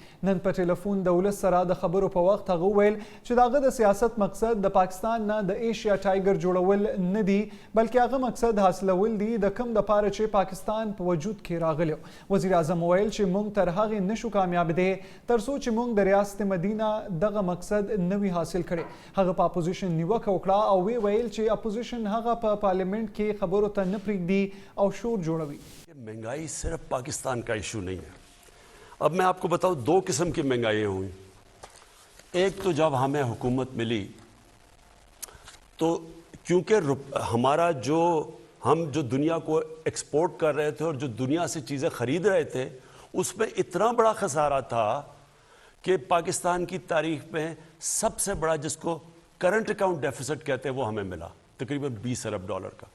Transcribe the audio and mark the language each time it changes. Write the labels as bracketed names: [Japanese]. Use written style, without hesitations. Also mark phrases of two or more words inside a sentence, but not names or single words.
[Pashto] نن په ټلیفون د ولس سره د خبرو په وخت هغه وویل چې د هغه د سیاست مقصد د پاکستان نه د ایشیا ټایګر جوړول نه دي، بلکې هغه مقصد حاصلول دي د کوم دپاره چې پاکستان په وجود کې راغلی. وزیر اعظم وویل چې موږ تر هغې نشو کامیاب دی تر څو چې موږ د ریاست مدینه دغه مقصد نه وي حاصل کړی. هغه په اپوزیشن نیوکه وکړه او وی ویل چې اپوزیشن هغه په پارلیمنٹ کې خبرو ته نه پرېږدي او شور جوړوي. [Urdu] مہنگائی صرف پاکستان کا ایشو نہیں ہے۔ اب میں آپ کو بتاؤں، دو قسم کی مہنگائی ہوئی. ایک تو جب ہمیں حکومت ملی تو کیونکہ ہمارا ہم جو دنیا کو ایکسپورٹ کر رہے تھے اور جو دنیا سے چیزیں خرید رہے تھے اس میں اتنا بڑا خسارہ تھا کہ پاکستان کی تاریخ میں سب سے بڑا، جس کو [English] current account deficit [Urdu] کہتے ہیں، وہ ہمیں ملا تقریباً 20 ارب ڈالر کا.